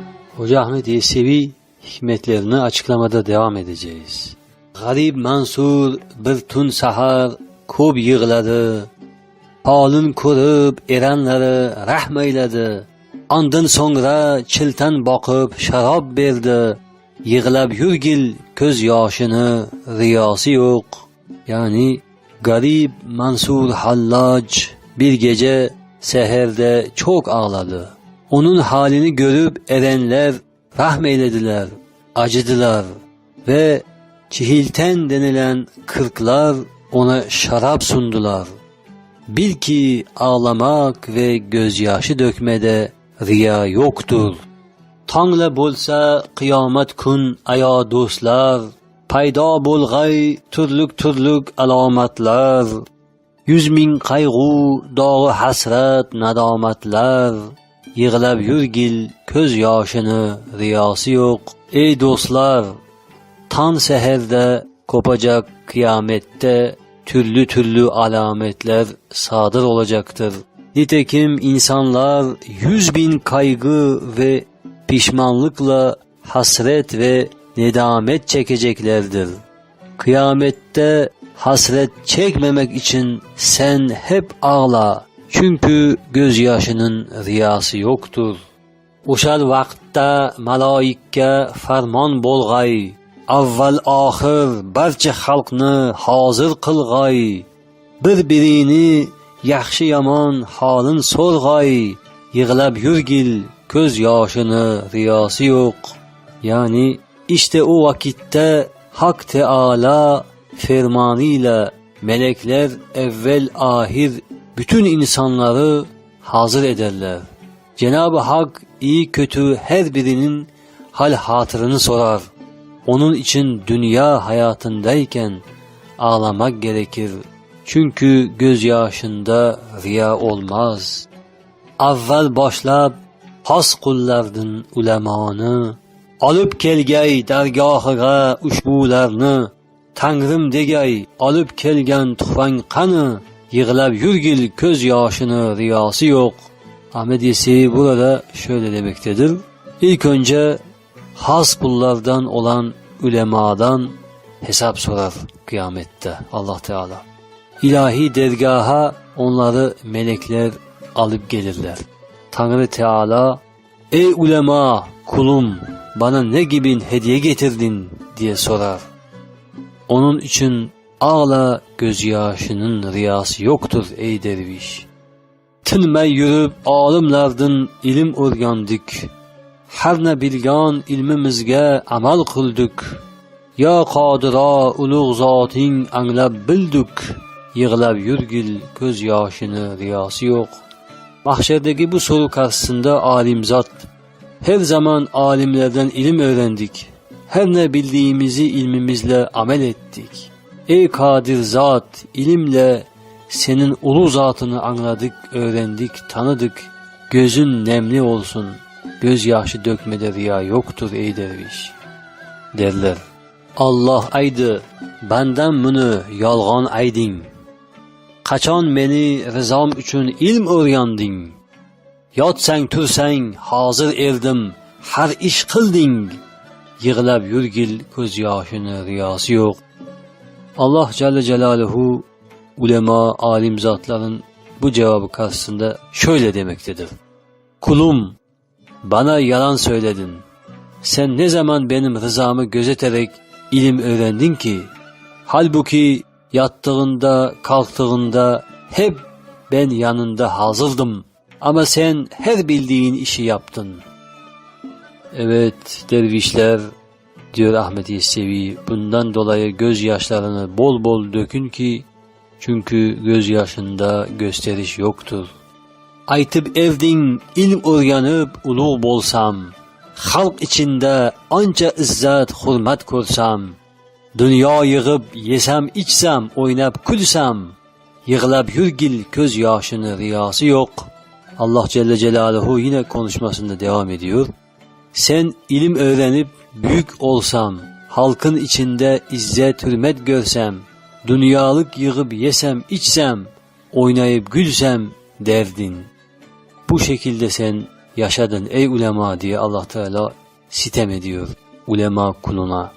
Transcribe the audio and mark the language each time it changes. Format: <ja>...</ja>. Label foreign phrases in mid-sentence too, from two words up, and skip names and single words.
<tr>Hoca Ahmet Yesevi hikmetlerini açıklamada devam edeceğiz.</tr> <uz>Garib Mansur bir tun sahar ko'p yig'ladi. Holin ko'rib eranlari rahm ayladi. Ondan so'ngra chiltan boqib sharob berdi. Yig'lab yurgil ko'z yoshini riyosi yo'q.</uz> <tr>Yani Garib Mansur Hallaj bir gece seherde çok ağladı. Onun halini görüp erenler rahmeylediler, acıdılar ve çihilten denilen kırklar ona şarap sundular. Bil ki ağlamak ve gözyaşı dökmede riya yoktur.</tr> <uz>Tongla bo'lsa qiyomat kun ayo do'stlar, paydo bo'lg'ay turluk alomatlar. 100,000 qayg'u, dog'i hasrat, nadomatlar. Yig'lab yurgil ko'z yoshini riyosi yo'q.</uz> <tr>Ey do'stlar, tan seherda kopacak kıyamette türlü alametler sadır olacaktır. Nitekim insanlar 100,000 kaygı ve pişmanlıkla hasret ve nedamet çekeceklerdir. Kıyamette hasret çekmemek için sen hep ağla. Çünkü gözyaşının riyası yoktur.</tr> <uz>O'shal vaqtda maloikka farmon bo'lg'ay. Avval oxir barcha xalqni hozir qilg'ay. Bir-birini yaxshi yomon holin so'rg'ay. Yig'lab yurgil ko'z yoshini riyosi yo'q.</uz> <tr>Yani işte o vakitte Hak Teala fermanıyla melekler evvel ahir bütün insanları hazır ederler. Cenab-ı Hak iyi kötü her birinin hal hatırını sorar. Onun için dünya hayatındayken ağlamak gerekir. Çünkü gözyaşında riya olmaz.</tr> <uz>Avval başlab has qullardan ulamoni, olib kelgay dargohiga ushbularni. Tangrim degay olib kelgan tuhfang qani. Yig'lab yurgil ko'z yoshini riyosi yo'q.</uz> <tr>Ahmet Yesevi burada şöyle demektedir. İlk önce has kullardan olan ulemadan hesap sorar kıyamette Allah Teala. İlahi dergaha onları melekler alıp gelirler. Tanrı Teala, ey ulema kulum bana ne gibi hediye getirdin diye sorar. Onun için ağla, gözyaşının riyası yoktur ey derviş.</tr> <uz>Tinmay yürüp olimlardan ilim o'rgandik. Har ne bilgan ilmimizga amal qildik. Ya Qodiro ulug' zoting anglab bildik. Yig'lab yurgil ko'z yoshini riyosi yo'q.</uz> <tr>Mahşerdeki bu soru karşısında alimzat, her zaman alimlerden ilim öğrendik. Her ne bildiğimizi ilmimizle amel ettik. Ey kadir zat, ilimle senin ulu zatını anladık, öğrendik, tanıdık. Gözün nemli olsun, gözyaşı dökmede riya yoktur ey derviş.</tr> <uz>Derler. Allah aydı, benden bunu yolg'on ayding. Qachon beni rizom uchun ilm o'rganding. Yotsang tursang hozir erdim, har ish qilding. Yig'lab yurgil ko'z yoshini riyosi yo'q.</uz> <tr>Allah</tr> <ar>جل جلاله</ar> <tr>ulema, alim zatların bu cevabı karşısında şöyle demektedir. Kulum, bana yalan söyledin. Sen ne zaman benim rızamı gözeterek ilim öğrendin ki? Halbuki yattığında, kalktığında hep ben yanında hazırdım. Ama sen her bildiğin işi yaptın. Evet dervişler, diyor Ahmet Yesevi, bundan dolayı gözyaşlarını bol bol dökün ki, çünkü gözyaşında gösteriş yoktur.</tr> <uz>Aytıp evdin ilm o'rganib ulug' bo'lsam, xalq içinde ancha izzat hurmat ko'rsam, dunyo yig'ib yesam ichsam o'ynab kulsam, yig'lab yurgil ko'z yoshini riyosi yo'q.</uz> <tr>Allah</tr> <ar>جل جلاله</ar> <tr>yine konuşmasında devam ediyor. Sen ilim öğrenip büyük olsam, halkın içinde izzet hürmet görsem, dünyalık yığıp yesem içsem, oynayıp gülsem derdin. Bu şekilde sen yaşadın ey ulema diye Allah Teala sitem ediyor ulema kuluna.</tr>